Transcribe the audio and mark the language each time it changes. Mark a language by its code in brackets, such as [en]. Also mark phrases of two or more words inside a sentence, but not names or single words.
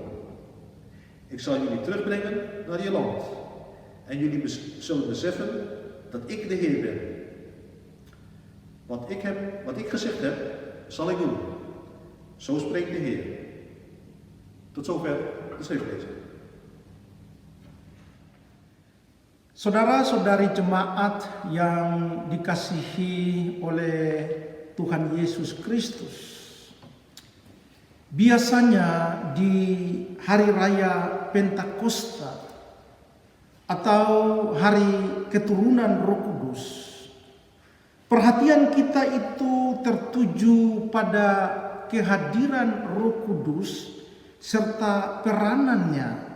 [nl] Ik zal jullie terugbrengen naar je land en jullie zullen beseffen dat ik de Heer ben. Wat ik gezegd heb, zal ik doen. Zo spreekt de Heer. Tot zover de schriftlezing. [id] Saudara-saudari jemaat yang dikasihi oleh Tuhan Yesus Kristus, biasanya di hari raya Pentakosta atau hari keturunan Roh Kudus, perhatian kita itu tertuju pada kehadiran Roh Kudus serta peranannya.